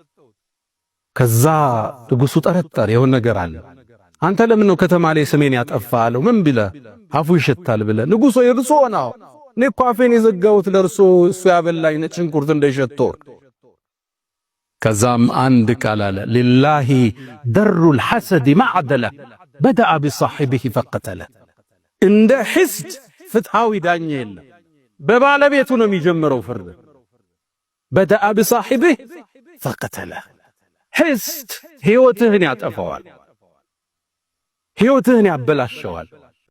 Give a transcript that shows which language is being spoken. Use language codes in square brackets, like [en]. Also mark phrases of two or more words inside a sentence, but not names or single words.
[am] ከዛ ንጉሱ ጠረጠረ የሆነ ነገር አለ አንተ ለምን ነው ከተማ ላይ ስሜን ያጠፋለው ምን ቢለ አፉ ይሸታል ብለ ንጉሱ ይርሶ ነው እኔ አፌን የዘጋሁት ለርሶ እሱ ያበላኝ ነጭ ሽንኩርት እንደሸተው ከዛም አንድ ቃል አለ [ar] لله در الحسد معدله بدا بصاحبه فقتله [am] እንደ حسد ፍትሃዊ ዳኛ የለም በባለቤቱ ነው የሚጀምረው ፍርድ [ar] بدا بصاحبه فقتله حسد [am] ህይወትህን ያጠፋዋል ህይወትህን ያበላሸዋል